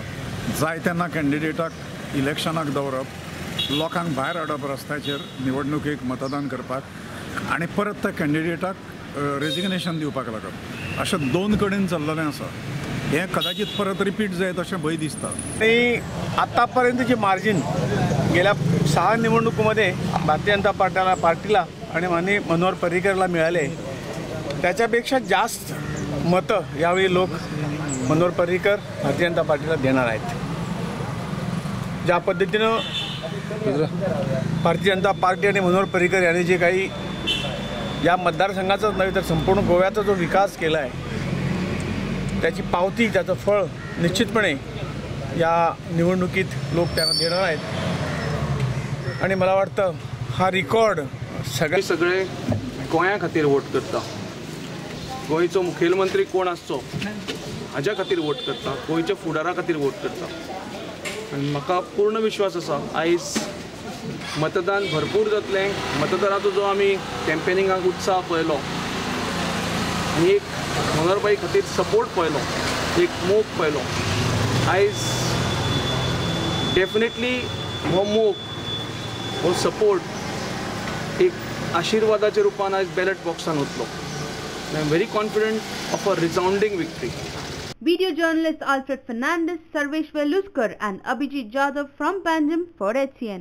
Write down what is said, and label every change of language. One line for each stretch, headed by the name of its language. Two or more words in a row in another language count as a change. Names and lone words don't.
Konkani: जाय तेन्ना कॅन्डिडेटाक इलेक्शनाक दवरप, लोकांक भायर हाडप रस्त्याचेर निवडणुकेक मतदान करपाक आनी परत त्या कॅन्डिडेटाक रेजिग्नेशन दिवपाक लागप अशें दोन कडेन चल्लेलें आसा. हें कदाचित परत रिपीट जायत अशें भंय दिसता.
Marathi: आणि आतापर्यंतची मार्जिन गेल्या 6 निवडणुकीमध्ये भारतीय जनता पार्टीला आणि मनोहर पर्रीकरला मिळाले त्याच्यापेक्षा जास्त मतं यावेळी लोक मनोहर पर्रीकर भारतीय जनता पार्टीला देणार आहेत. ज्या पद्धतीनं भारतीय जनता पार्टी आणि मनोहर पर्रीकर यांनी जे काही या मतदारसंघाचाच नव्हे तर संपूर्ण गोव्याचा जो विकास केला आहे त्याची पावती त्याचं फळ निश्चितपणे या निवडणुकीत लोक त्यांना देणार आहेत. आणि मला वाटतं हा रिकॉर्ड
Konkani: सगळे गोंया खातीर वोट करता. गोंयचो मुखेलमंत्री कोण आसचो हाज्या खातीर वोट करता, गोंयच्या फुडारा खातीर वोट करता. आनी म्हाका पूर्ण विश्वास आसा आयज मतदान भरपूर जातलें. मतदाराचो जो आमी कॅम्पेनिंगाक उत्साह पळयलो आनी एक मनोहरबाई खातीर सपोर्ट पळयलो, एक मोग पळयलो, आयज डेफिनेटली हो मोग हो सपोर्ट एक आशिर्वादाच्या रुपान आयज बॅलेट बॉक्सान वतलो.
English: I am very confident of a resounding victory. Video journalists Alfred Fernandez, Sarvesh Veluskar and Abhijit Jadhav from Panjim for HCN.